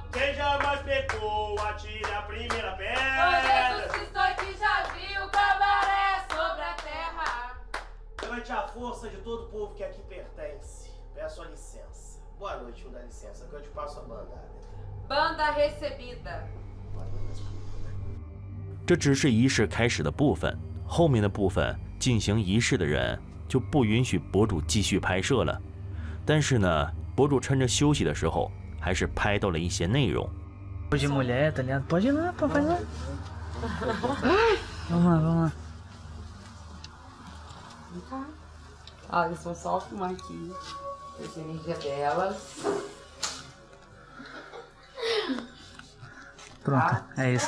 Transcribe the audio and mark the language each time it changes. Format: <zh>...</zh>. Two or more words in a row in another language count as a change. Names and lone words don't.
<pt>Quem jamais pecou, atire a primeira Ô pedra. Jesus Cristo aqui já viu cabaré sobre a terra. Perante a força de todo o povo que aqui pertence, peço a licença. Boa noite, me dá licença, que eu te passo a bandada. Banda recebida.</pt> <zh>这只是仪式开始的部分，后面的部分进行仪式的人就不允许博主继续拍摄了。但是呢，博主趁着休息的时候，还是拍到了一些内容。</zh> <pt>De mulher, tá ligado? Pode ir lá, pô, vai lá. Vamos lá, vamos lá. Ah, eles vão só filmar aqui. Essa energia delas. Pronto, é isso.</pt>